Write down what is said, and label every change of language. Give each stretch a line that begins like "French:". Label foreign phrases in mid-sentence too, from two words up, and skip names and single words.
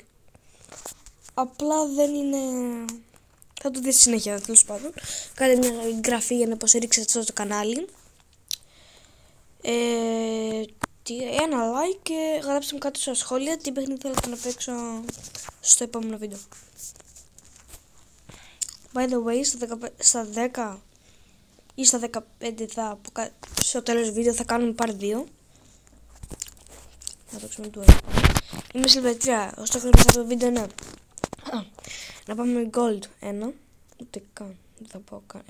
Greek: Απλά δεν είναι... Θα το δείτε στη συνέχεια, τέλος πάντων. Κάντε μια εγγραφή για να υποστηρίξετε αυτό το κανάλι. Ένα like και γράψτε μου κάτω στα σχόλια τι παιχνίδι θέλετε να παίξω στο επόμενο βίντεο.
English: By the way,
Greek: στα 10 ή στα 15 στο τέλος του βίντεο θα κάνουμε part 2. Θα παίξουμε του Είμαι Silver 3. Ο στόχος μας αυτό το βίντεο είναι να πάμε Gold 1. Ούτε καν, δεν θα πάω καν.